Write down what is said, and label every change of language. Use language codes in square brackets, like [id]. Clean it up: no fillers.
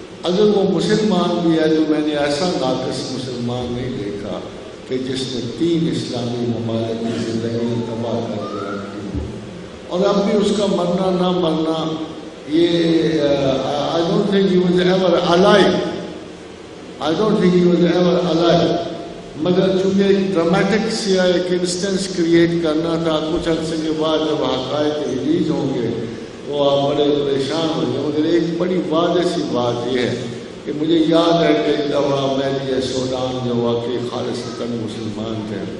[ur] اگر وہ مسلمان بھی ہے تو میں نے ایسا ناقص مسلمان نہیں دیکھا کہ جس نے 3 اسلامی ممالک کی زندگیاں تباہ کر کے رکھی، اور اب بھی اس کا مرنا نہ مرنا، یہ [en] I don't think he was ever alive. I don't think he was ever alive. [ur] مگر چونکہ ایک ڈرامٹک سیا ایک انسٹنس کریٹ کرنا تھا، کچھ عرصے کے بعد جب حقائق ریلیز ہوں گے وہ آپ بڑے پریشان ہوں گے۔ مگر ایک بڑی واضح سی بات یہ ہے کہ مجھے یاد ہے کہ ایک دفعہ میں سوڈان جو واقعی خالصتاً مسلمان تھے،